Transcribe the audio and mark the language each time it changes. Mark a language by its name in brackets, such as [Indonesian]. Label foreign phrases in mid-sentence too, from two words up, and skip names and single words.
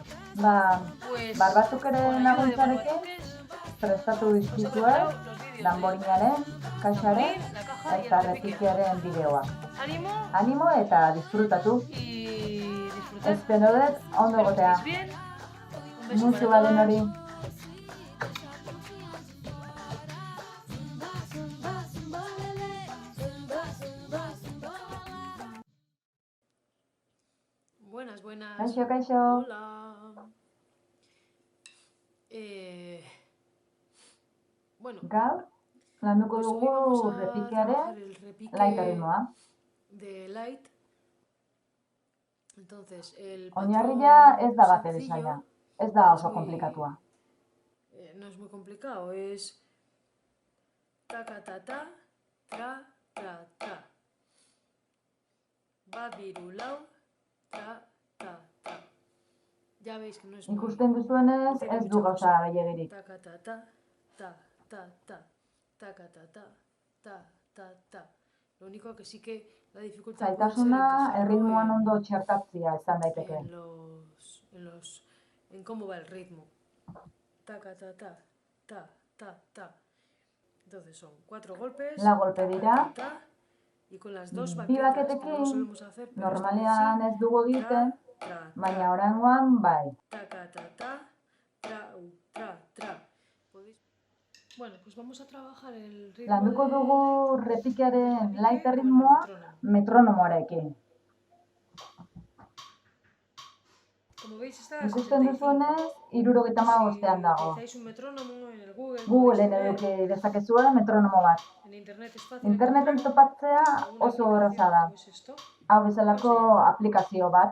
[Spanish] Pues [Basque] Barbatuk ere [Spanish] con ayuda de [Basque] laguntzarekin Barbatuques prestatu [Spanish] os he [Basque] dizkizue [Spanish] preparado los vídeos [Basque] danborinaren, [Spanish] del [Basque] kaxaren [Spanish] tamborín, la caja y el [Basque] eta [Spanish] repique. [Basque] repiquearen bideoak. [Spanish] Ánimo [Basque] Animo eta disfrutatu. [Spanish] y disfrutad. [Basque] Espero dut ondo [Spanish] Espero que [Basque] egotea. [Spanish] estéis bien. Un beso [Basque] Musu [Spanish] para [Basque] baden [Spanish] todas. [Basque] hori. [Spanish] Buenas, buenas. [Basque] Kaixo, kaixo. [Spanish] Hola. Bueno, [Basque] Gaur, landuko [Spanish] pues hoy [Basque] dugu [Spanish] vamos a [Basque] repiquearen [Spanish] trabajar el repique [Basque] light erritmoa. [Spanish] de Light. Entonces, el [Basque] Oinarria ez [Spanish] patrón [Basque] da batere [Spanish] sencillo [Basque] zaila. Ez da [Spanish] es [Basque] oso konplikatua. [Spanish] no es muy complicado, es taca ta ta, tra tra tra. Va virulau, tra ta ta. Ya veis que no es muy... [Basque] Ikusten duzuenez, [Spanish] tiene [Basque] ez [Spanish] mucha [Basque] du gauza [Spanish] cosa. [Basque] gehiegirik. Taca ta ta, ta ta ta, taca ta ta, ta ta ta. [Spanish] Lo único que sí que la dificultad puede ser [Basque] Zaitasuna [Spanish] encajarlo [Basque] erritmoan ondo txertatzea izan daiteke. [Spanish] en cómo va el ritmo. Taca ta ta, ta ta ta. Entonces son 4 golpes, [Basque] Lau golpe taca dira. ta ta, [Spanish] y con las dos [Basque] Bi [Spanish] baquetas que no lo [Basque] baketekin [Spanish] solemos hacer, pero esta vez [Basque] normalean [Spanish] sí. [Basque] ez dugu egiten, Tra, tra, baina tra. oraingoan bai. Taca ta ta, tra, tra, tra. [Spanish] Bueno, pues vamos a trabajar el ritmo [Basque] Landuko dugu [Spanish] del [Basque] repiquearen [Spanish] repique light con el [Basque] erritmoa [Spanish] metrónomo. [Basque] metronomoarekin. [Spanish] Como veis está a [Basque] Ikusten 65. duzuenez, 75ean [Spanish] Si [Basque] dago. [Spanish] utilizáis un metrónomo en el Google [Basque] Googleen [Spanish] podéis [Basque] eduki [Spanish] ver. [Basque] dezakezue metronomo bat. [Spanish] En internet es fácil [Basque] Interneten [Spanish] encontrarlo. [Basque] topatzea [Spanish] O una [Basque] oso erraza [Spanish] aplicación [Basque] da. [Spanish] como es esto. [Basque] Hau [Spanish] ¿Cómo [Basque] bezalako [Spanish] se llama? [Basque] aplikazio bat.